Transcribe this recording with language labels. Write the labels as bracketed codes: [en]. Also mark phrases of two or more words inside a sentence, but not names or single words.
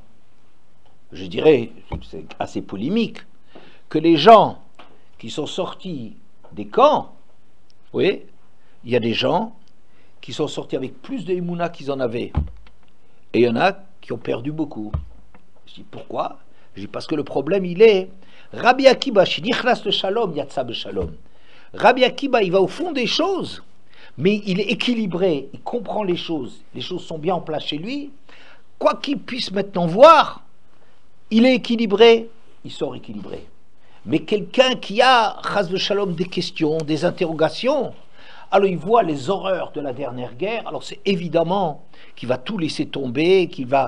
[fr] Je dirais, c'est assez polémique, que les gens qui sont sortis des camps, vous voyez, il y a des gens qui sont sortis avec plus de Emouna qu'ils en avaient. Et il y en a qui ont perdu beaucoup. Je dis pourquoi? Je dis parce que le problème il est, Rabbi Akiba, [he] שנכנס לשלום יצא בשלום. [fr] Rabbi Akiba, il va au fond des choses, mais il est équilibré, il comprend les choses sont bien en place chez lui. Quoi qu'il puisse maintenant voir, il est équilibré, il sort équilibré. Mais quelqu'un qui a, [he] חס ושלום, [fr] des questions, des interrogations, alors il voit les horreurs de la dernière guerre, alors c'est évidemment qu'il va tout laisser tomber, qu'il va...